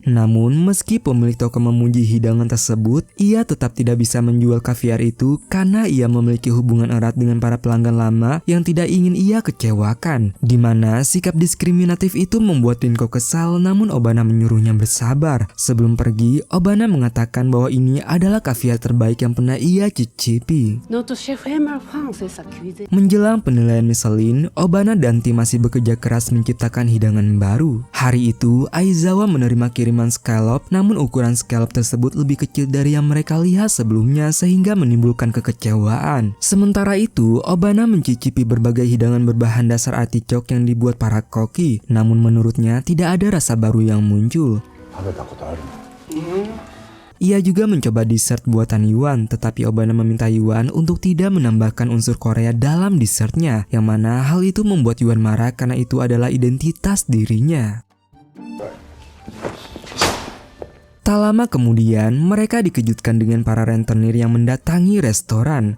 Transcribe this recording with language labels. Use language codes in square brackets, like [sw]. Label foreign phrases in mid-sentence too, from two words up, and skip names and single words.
[id] Namun, meski pemilik toko memuji hidangan tersebut, ia tetap tidak bisa menjual kaviar itu karena ia memiliki hubungan erat dengan para pelanggan lama yang tidak ingin ia kecewakan. Di mana sikap diskriminatif itu membuat Rinko kesal, namun Obana menyuruhnya bersabar. Sebelum pergi, Obana mengatakan bahwa ini adalah kaviar terbaik yang pernah ia cicipi. [fr] Notre chef aime la France et sa cuisine. [id] Menjelang penilaian Michelin, Obana dan tim masih bekerja keras menciptakan hidangan baru. Hari itu, Aizawa menerima kiriman scallop, namun ukuran scallop tersebut lebih kecil dari yang mereka lihat sebelumnya sehingga menimbulkan kekecewaan. Sementara itu, Obana mencicipi berbagai hidangan berbahan dasar artichok yang dibuat para koki, namun menurutnya tidak ada rasa baru yang muncul. [ja] 食べたことあるの？ [id] Ia juga mencoba dessert buatan Yuan, tetapi Obana meminta Yuan untuk tidak menambahkan unsur Korea dalam dessertnya, yang mana hal itu membuat Yuan marah karena itu adalah identitas dirinya. Tak lama kemudian, mereka dikejutkan dengan para rentenir yang mendatangi restoran.